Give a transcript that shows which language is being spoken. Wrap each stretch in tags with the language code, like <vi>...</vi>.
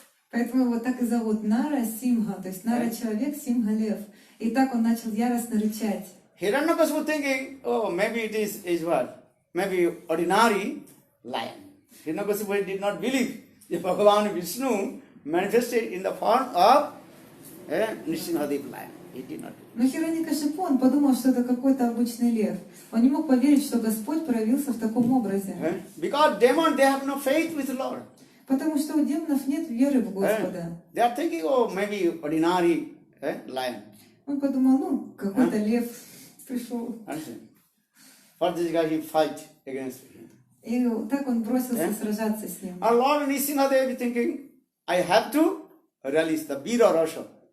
<ru>поэтому его так и зовут Нара Симха, то есть Нара человек, Симха лев. И так он начал яростно рычать.</ru> <en>Hiranyakasipu thinking, oh, maybe it is what? Maybe ordinary lion. Hiranyakasipu did not believe that Bhagavan Vishnu manifested in the form of a Nrisinghadev lion. He did not.</en> <ru>Но Хираньякашипу, он подумал, что это какой-то обычный лев. Он не мог поверить, что Господь проявился в таком образе.</ru> <en>Because demons, they have no faith with the Lord.</en> <ru>Потому что у демонов нет веры в Господа.</ru> <en>They are thinking, oh, maybe ordinary lion.</en> <ru>Он подумал, ну, какой-то лев пришел.</ru> <en>Understand? For this guy, he fight against him.</en> <ru>И так он бросился сражаться с ним.</ru> <en>Our Lord Nrisinghadev thinking, I have to release the Vira Rasha.</en>